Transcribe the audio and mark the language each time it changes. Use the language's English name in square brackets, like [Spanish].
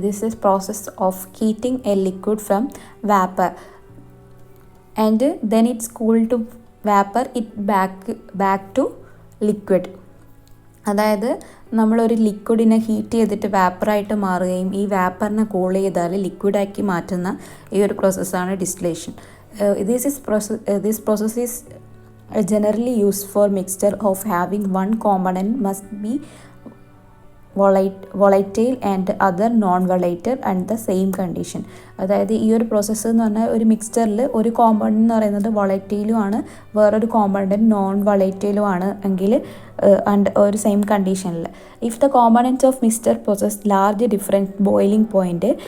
[English] This is process of heating a liquid from vapour and then it's cool to vapour it back to liquid. [Malayalam] അതായത് നമ്മളൊരു ലിക്വിഡിനെ heat ചെയ്തിട്ട് വാപ്പറായിട്ട് മാറുകയും ഈ വാപ്പറിനെ cool ചെയ്താൽ ലിക്വിഡാക്കി മാറ്റുന്ന ഈ ഒരു പ്രോസസ്സാണ് distillation. [English] This process is generally used for mixture of having one component must be volatile and other non volatile and the same condition. [Malayalam] അതായത് ഈ ഒരു പ്രോസസ്സ് എന്ന് പറഞ്ഞാൽ ഒരു മിക്സ്ചറിൽ ഒരു കോമ്പൗണ്ട് എന്ന് പറയുന്നത് വൊളൈറ്റൈലും ആണ്, വേറൊരു കോമ്പൗണ്ട് നോൺ വൊളൈറ്റൈലും ആണ് എങ്കിൽ ആൻഡ് ഒരു സെയിം കണ്ടീഷനിൽ [English] If the components of mixture possess large difference boiling point.